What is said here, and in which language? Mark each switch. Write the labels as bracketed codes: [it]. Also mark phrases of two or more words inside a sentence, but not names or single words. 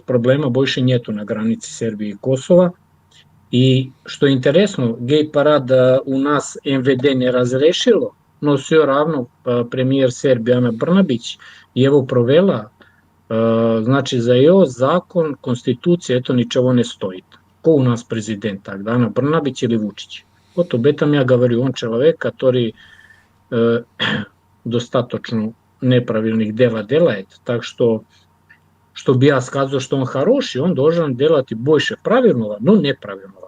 [ru] Проблема больше нету на границе Сербии и Косова. И что интересно, гей-парад у нас МВД не разрешило, но все равно премьер Сербии Ана Брнабич его провела, значи за ее закон, конституция, это ничего не стоит. Ko u nas prezident тогда, Ана Брнабич или Vučić. Вот об этом я говорю. Он человек, который достаточно неправильных дела делает. Так что бы я сказал, что он хороший, он должен делать больше правильного, но неправильного.